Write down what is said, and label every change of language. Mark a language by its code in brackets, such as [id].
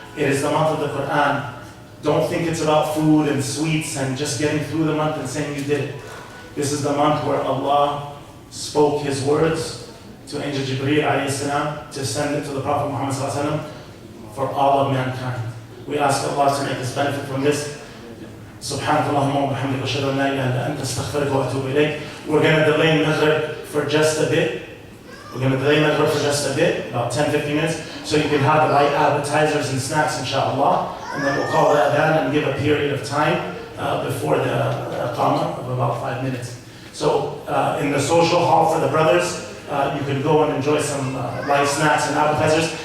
[en] It is the month of the Quran. Don't think it's about food and sweets and just getting through the month and saying you did it. This is the month where Allah spoke His words to Angel Jibreel alayhi salam to send it to the Prophet Muhammad sallallahu alaihi wasallam for all of mankind. We ask Allah to make us benefit from this. [ar] سبحانك اللهم وبحمدك أشهد أن لا إله إلا أنت أستغفرك وأتوب إليك. [en] We're going to delay Maghrib for just a bit. About 10-15 minutes, so you can have the light appetizers and snacks, inshallah. And then we'll call the adhan and give a period of time before the iqamah of about 5 minutes. So in the social hall for the brothers, you can go and enjoy some light snacks and appetizers.